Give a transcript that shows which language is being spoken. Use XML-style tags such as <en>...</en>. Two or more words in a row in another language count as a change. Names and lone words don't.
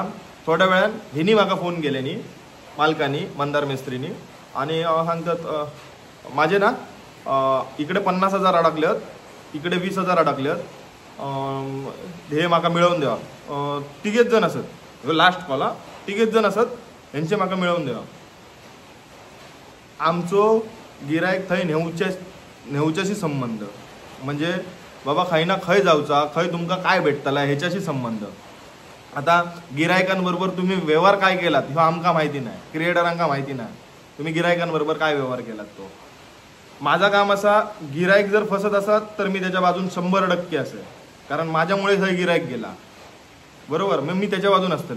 <kok>थोड्या वेळान हिनी माका फोन केल्यानी मालकानी, मंदार मिस्त्रीनी,</kok> <mr>आणि सांगतात माझे ना इकडे 50 हजार अडकलेत, इकडे 20 हजार अडकलेत, हे माका मिळवून द्यावा. 3 जण असत,</mr> <en>last call</en> <mr>3 जण असत, यांचे माका मिळवून द्यावा.</mr> <kok>आमचो गिरायक थंय नेऊच्याशी संबंध, म्हणजे बाबा खंय ना खंय जाऊचा, खंय तुमका काय भेटतला ह्याच्याशी संबंध.</kok> <mr>आता गिरायकांबरोबर तुम्ही व्यवहार काय केलात ह्यो आमका माहिती नाही, क्रिएटरांका माहिती नाही तुम्ही गिरायकांबरोबर काय व्यवहार केलात. तो माझा काम असा, गिरायक जर फसत असत तर मी त्याच्या बाजून 100% असेल, कारण माझ्यामुळे थंय गिरायक गेला, बरोबर, मग मी त्याच्या बाजून असतले.</mr>